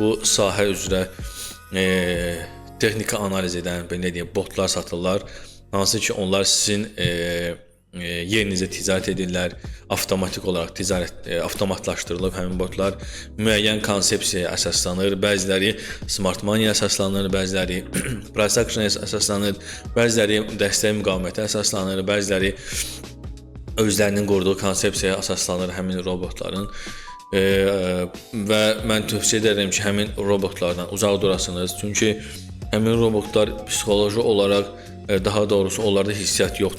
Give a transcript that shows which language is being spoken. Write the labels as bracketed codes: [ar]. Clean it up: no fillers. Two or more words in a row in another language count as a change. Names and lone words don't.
[az] bu sahə üzrə texniki analiz edən, belə deyək, botlar satırlar. Hansı ki, onlar sizin yerinizə ticarət edirlər, avtomatik olaraq avtomatlaşdırılıb həmin botlar müəyyən konsepsiyaya əsaslanır. Bəziləri [en] smart money- [az] yə əsaslanır, bəziləri [en] price action- [az] a əsaslanır, bəziləri dəstək müqavimətə əsaslanır, bəziləri özlərinin qurduğu konsepsiyaya əsaslanır həmin robotların. Və mən tövsiyə edirəm ki, həmin robotlardan uzaq durasınız. Çünki həmin robotlar psixoloji olaraq, daha doğrusu onlarda hissiyat yoxdur.